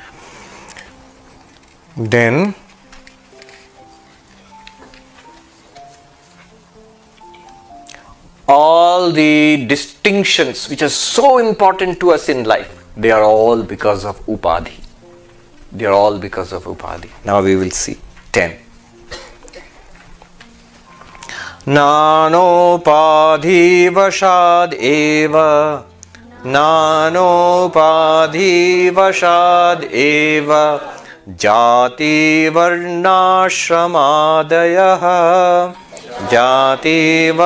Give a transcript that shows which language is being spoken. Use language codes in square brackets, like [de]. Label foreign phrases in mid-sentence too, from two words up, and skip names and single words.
[en] Then all the distinctions which are so important to us in life, they are all because of upadhi. They are all because of upadhi. Now we will see 10. [sa] Nanopādhi vashad eva, nanopādhi vashad eva, jati varnashramadayah, jati